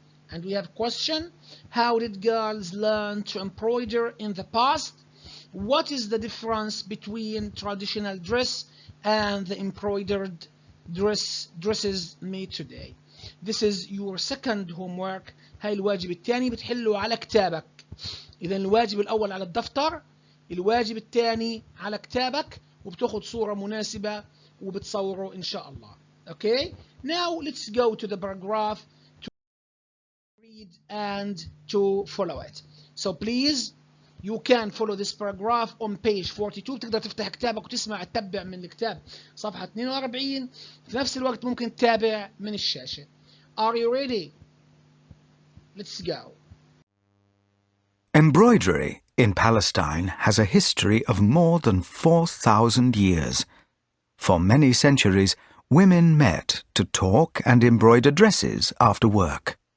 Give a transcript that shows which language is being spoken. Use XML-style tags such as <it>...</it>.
<en>And we have question. How did girls learn to embroider in the past? What is the difference between traditional dress and the embroidered dresses made today? This is your second homework.</en> <ar>هاي الواجب الثاني بتحله على كتابك. إذا الواجب الأول على الدفتر، الواجب الثاني على كتابك، وبتاخد صورة مناسبة وبتصوره إن شاء الله.</ar> <en>Okay? Now let's go to the paragraph to read and to follow it. So please, you can follow this paragraph on page 42.</en> <ar>بتقدر تفتح كتابك وتسمع تتبع من الكتاب صفحة 42. في نفس الوقت ممكن تتابع من الشاشة.</ar> <en>Are you ready? Let's go. Embroidery in Palestine has a history of more than 4,000 years. For many centuries, women met to talk and embroider dresses after work.</en>